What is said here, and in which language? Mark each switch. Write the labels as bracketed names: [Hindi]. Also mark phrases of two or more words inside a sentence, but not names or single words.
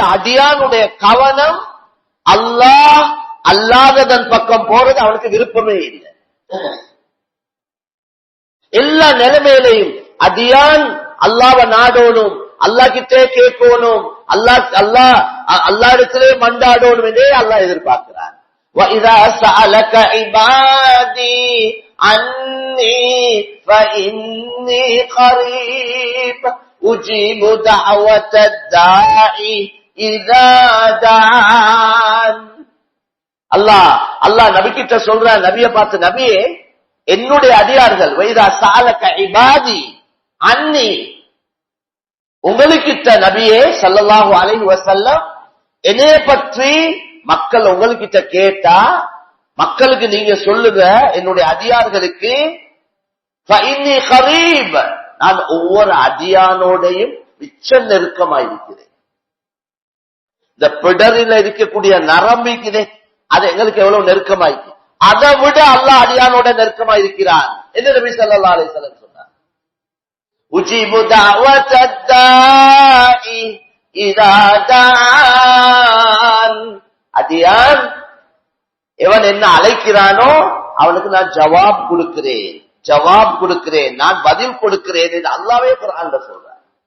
[Tamil] அடியானுடைய கவனம் அல்லாஹ் அல்லாததன் பக்கம் போறது அவனுக்கு விருப்பமே இல்லை. எல்லா நிலைமையிலையும் அடியான் அல்லாஹ்வை நாடணும், அல்லாஹ் கிட்டே கேட்கணும், அல்லாஹ் இடத்திலே மண்டாடணும் என்றே அல்லாஹ் எதிர்பார்க்கிறான். [Arabic] وَإِذَا سَأَلَكَ عِبَادِي عَنِّي فَإِنِّي قَرِيبٌ أُجِيبُ دَعْوَةَ الدَّاعِ إِذَا دَعَانِ. [Tamil] அல்லாஹ் நபி கிட்ட சொல்றான், நபியை பார்த்து, நபியே என்னுடைய அடியார்கள், [Arabic] وَإِذَا سَأَلَكَ عِبَادِي عَنِّي, [Tamil] உங்களுக்கிட்ட நபியே [Arabic] صلى الله عليه وسلم [Tamil] என்னைய பற்றி மக்கள் உங்ககிட்ட கேட்டா மக்களுக்கு நீங்க சொல்லுங்க, என்னுடைய அடியார்களுக்கு [Arabic] فإني قريب, [Tamil] நான் ஒவ்வொரு அடியானோடையும் மிச்ச நெருக்கமாயிருக்கிறேன். இந்த பிடரில் இருக்கக்கூடிய நரம்பிக்குதே, அது எங்களுக்கு எவ்வளவு நெருக்கமாயிருக்கு. அதை விட அல்லாஹ் அடியானோட நெருக்கமாயிருக்கிறான் என்று நபி [Arabic] صلى الله عليه وسلم [Tamil] சொன்னார். [Arabic] أجيب دعوة الداع إذا دعان, [Tamil] அடியான் எவன் என்ன அழைக்கிறானோ அவனுக்கு நான் ஜவாப் கொடுக்கிறேன், நான் பதில் கொடுக்கிறேன் என்று அல்லாஹ்வே குர்ஆன்ல சொல்றார்.